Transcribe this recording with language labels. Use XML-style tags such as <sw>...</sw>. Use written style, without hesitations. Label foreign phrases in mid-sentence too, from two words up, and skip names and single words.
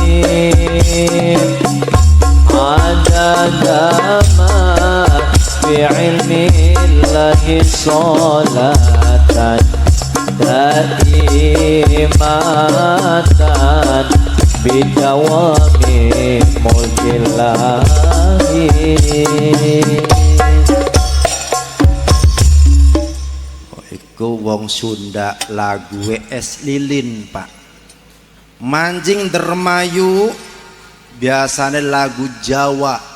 <ar>عدد ما في علم الله صلاة دائمة بدوام ملك الله.</ar> <jv>Iku wong Sunda lagu es lilin pak. Manjing dermayu biasanya lagu Jawa.</jv>